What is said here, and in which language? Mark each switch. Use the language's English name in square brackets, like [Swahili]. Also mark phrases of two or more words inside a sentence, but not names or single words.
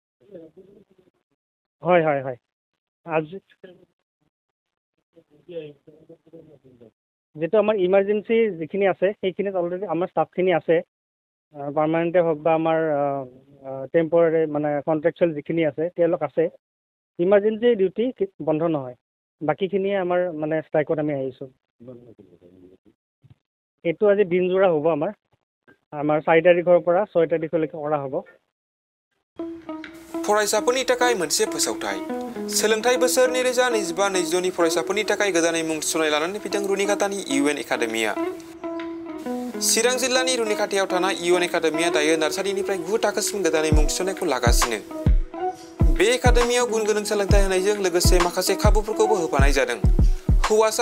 [Assamese] হয় হয় হয় আজি যিটো আমাৰ ইমাৰ্জেঞ্চি যিখিনি আছে সেইখিনিত অলৰেডি আমাৰ ষ্টাফখিনি আছে পাৰ্মানেণ্টে হওক বা আমাৰ টেম্পৰাৰী মানে কণ্ট্ৰেকচুৱেল যিখিনি আছে তেওঁলোক আছে [English] emergency duty [Assamese] বন্ধ নহয় বাকীখিনিয়ে আমাৰ মানে ষ্ট্ৰাইকত আমি আহিছোঁ এইটো আজি দিনজোৰা হ'ব আমাৰ 4 তাৰিখৰ পৰা 6 তাৰিখলৈকে কৰা হ'ব [Bodo] फरायसाफोरनि थाखाय मोनसे फोसावथाय सोलोंथाइ बोसोर 2025-22 नि फरायसाफोरनि थाखाय गोदानै मुं थिसननाय लानानै फैदों रुनिकाटानि UN एकाडेमिया चिरां जिल्लानि रुनिकाटायाव थानाय UN एकाडेमिया दायो नार्सारिनिफ्राय 9 थाखोसिम गोदानै मुं थिसननायखौ लागासिनो बे एकाडेमियाव गुन गोनां सोलोंथाइ होनायजों लोगोसे माखासे खाबुफोरखौबो होफानाय जादों हौवासा